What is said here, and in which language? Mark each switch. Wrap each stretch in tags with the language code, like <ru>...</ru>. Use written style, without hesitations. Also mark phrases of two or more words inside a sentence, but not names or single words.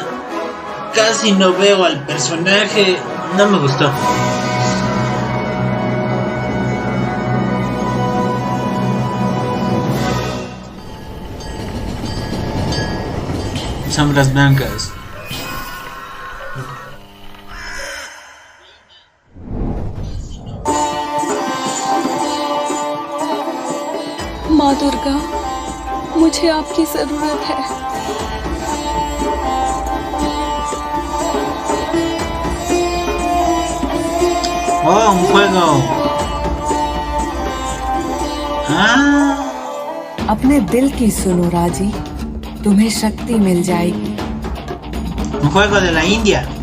<es>Casi no veo al personaje, no me gustó. Sombras blancas.</es> <hi>माँ दुर्गा, मुझे आपकी जरूरत है।</hi> <es>Oh, un juego.</es> <hi>अपने दिल की सुनो राजी, तुम्हें शक्ति मिल जाएगी।</hi> <es>Un juego de la India.</es>